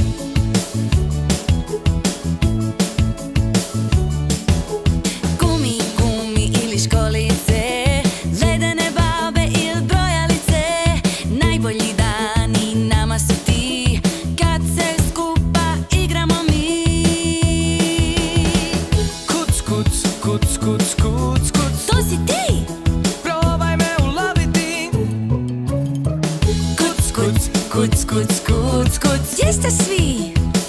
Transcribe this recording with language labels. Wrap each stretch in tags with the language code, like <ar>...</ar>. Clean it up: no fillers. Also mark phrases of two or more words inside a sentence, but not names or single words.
<hr>Gumi, gumi ili školice, ledene babe ili brojalice. Najbolji dani nama su ti, kad se skupa igramo mi. Kuc, kuc, kuc, kuc, kuc, kuc. To si ti! Probaj me uloviti. Kuc, kuc, kuc, kuc, kuc, kuc. Gdje ste svi?</hr>